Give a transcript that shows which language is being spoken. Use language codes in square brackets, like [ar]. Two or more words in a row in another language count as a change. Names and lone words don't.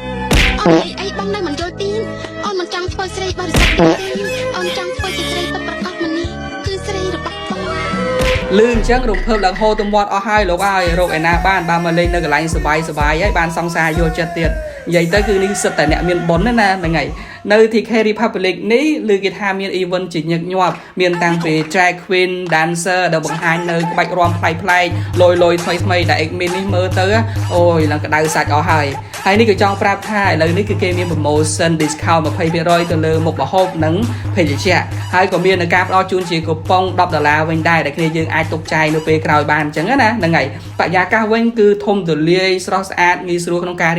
[km] អូនអីបងនៅមិនយល់ទីអូនមិនចង់ធ្វើស្រីបរិសុទ្ធទៀតទីអូនចង់ធ្វើជាស្រីពិតប្រាកដម្នេះគឺស្រីរបស់បង លឿនអញ្ចឹងរំភើបឡើងហូរទៅមាត់អស់ហើយលោកអើយរកឯណាបានបើមកលេងនៅកន្លែងសបាយហើយបានសង្សារយល់ចិត្តទៀតនិយាយទៅគឺនេះសិតតែអ្នកមានបុណ្យណាហ្នឹងហើយនៅ TK Republic នេះឬគេថាមាន event ជាញឹកញាប់មានតាំងពី [en] drag queen dancer [km] ដែលបង្ហាញនៅក្បាច់រាំប្លែកលយថ្មីដែល admin នេះមើលទៅអូយឡើងក្តៅសាច់អស់ ហើយនេះក៏ចង់ប្រាប់ថាឥឡូវនេះគឺគេមាន [en] promotion discount [km] 20% ទៅលើមុខម្ហូបនិងភេសជ្ជៈហើយក៏មានការផ្ដល់ជូនជាកូប៉ុង$10វិញដែរដែលគ្នាយើងអាចទុកចាយនៅពេលក្រោយបានអញ្ចឹងណាហ្នឹងហើយបរិយាកាសវិញគឺធំទូលាយស្រស់ស្អាតងាយស្រួលក្នុងការរៀប